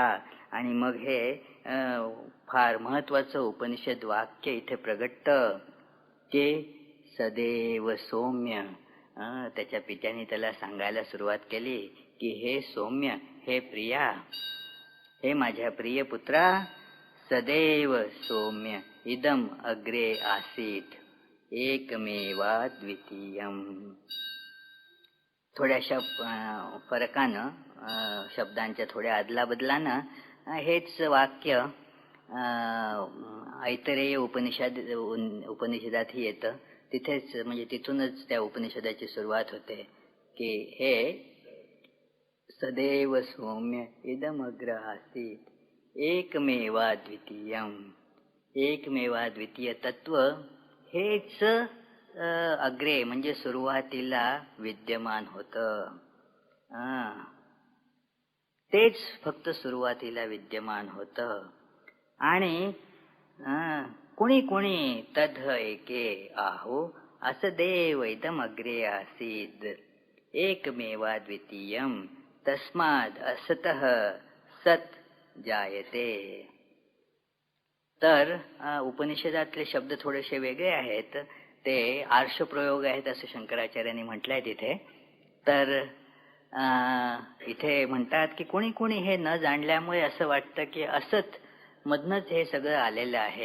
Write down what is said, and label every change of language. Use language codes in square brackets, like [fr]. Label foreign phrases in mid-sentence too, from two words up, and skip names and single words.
[mr] आणि मग हे फार महत्वाचं उपनिषद वाक्य इथे प्रगटतं की [sa] सदैव सौम्य. [mr] त्याच्या पित्याने त्याला सांगायला सुरुवात केली की हे सौम्य, हे प्रिया, हे माझ्या प्रिय पुत्रा, [sa] सदैव सौम्य इदम अग्रे आसीत एकमेवा द्वितीयम. [mr] थोड्याशा फरकानं, शब्दांच्या थोड्या अदलाबदलानं हेच वाक्य ऐतरेय उपनिषदातही येतं. तिथेच म्हणजे तिथूनच त्या उपनिषदाची सुरुवात होते की हे [sa] सदैव सौम्य इदमग्र आसीत एकमेवा द्वितीयम. एकमेवा द्वितीय [mr] तत्व हेच अग्रे म्हणजे सुरुवातीला विद्यमान होतं. तेच फक्त सुरुवातीला विद्यमान होतं. आणि कुणी कुणी [sa] तद एके आहो असं देव इदम अग्रे आसीद एकमेवा द्वितीयम तस्माद असतः सत जायते. [mr] तर उपनिषदातले शब्द थोडेसे वेगळे आहेत, ते आर्षप्रयोग आहेत असं शंकराचार्यांनी म्हटलंय तिथे. तर इथे म्हणतात की कोणी कोणी हे न जाणल्यामुळे असं वाटतं की असत मधनच हे सगळं आलेलं आहे.